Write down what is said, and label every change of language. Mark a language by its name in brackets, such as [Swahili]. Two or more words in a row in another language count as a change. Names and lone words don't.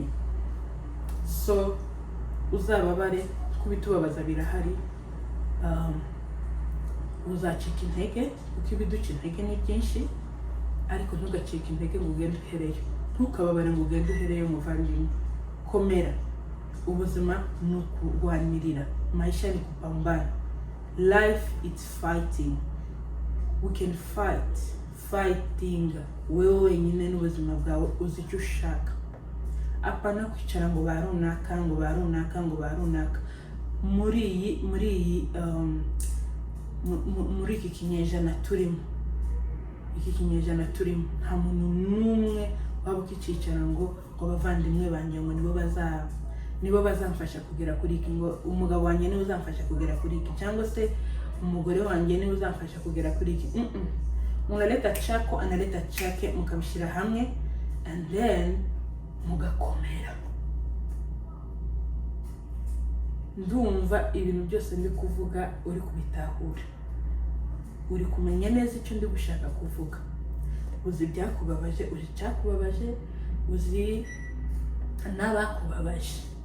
[Kinyarwanda] So uzababare, kubitubabaza birahari. Uzacika intege, kuko ibiduca intege ni byinshi, ariko ntugacike intege ngo ugende uhereyo. Ntukababare ngo ugende uhereyo muvandimwe. Komera. Ubuzima ni ukurwanirira, [Swahili] maisha ni kupambana. [English] Life is fighting. We can fighting [Swahili] wewe wenyine [Kinyarwanda] n'ubuzima bwawe, uzi icyo ushaka. Apana kwicara ngo barunaka. Muri iki kinyejana turimo, nta muntu n'umwe waba ukicicara ngo bavandimwe banjye ngo nibo bazamfasha kugera kuri iki, ngo umugabo wanjye niwe uzamfasha kugera kuri iki, cyangwa se umugore wanjye niwe uzamfasha kugera kuri iki. [Swahili] Unaleta chako, analeta chake, [Kinyarwanda] mukabishira hamwe [English] and then [Kinyarwanda] mugakomera. Ndumva ibintu byose ndi kuvuga uri kubitahura, uri kumenya neza icyo ndi gushaka kuvuga. Uzi byakubabaje, uzi cyakubabaje, uzi n'abakubabaje.